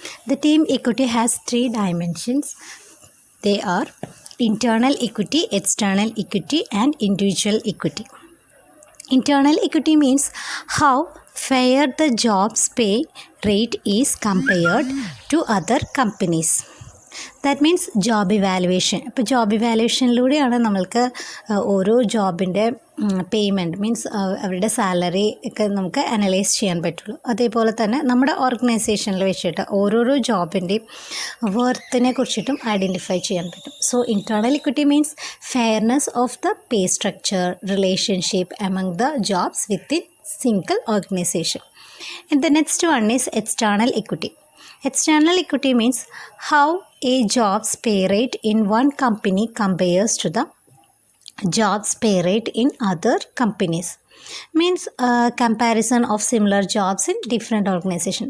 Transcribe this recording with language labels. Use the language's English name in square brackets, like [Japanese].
[English] The team equity has three dimensions. They are internal equity, external equity, and individual equity. Internal equity means how fair the job's pay rate is compared to other companies. That means job evaluation. [Malayalam] ഇപ്പോൾ job ഇവാലുവേഷനിലൂടെയാണ് നമ്മൾക്ക് ഓരോ ജോബിൻ്റെ payment means അവരുടെ salary ഒക്കെ നമുക്ക് analyse ചെയ്യാൻ പറ്റുള്ളൂ. അതേപോലെ തന്നെ നമ്മുടെ ഓർഗനൈസേഷനിൽ വെച്ചിട്ട് ഓരോരോ ജോബിൻ്റെയും വർത്തിനെ കുറിച്ചിട്ടും ഐഡൻറ്റിഫൈ ചെയ്യാൻ പറ്റും. [English] So internal equity means fairness of the pay structure relationship among the jobs within single organization. And the next one is external equity. External equity means how a job's pay rate in one company compares to the job's pay rate in other companies. Means comparison of similar jobs in different organization.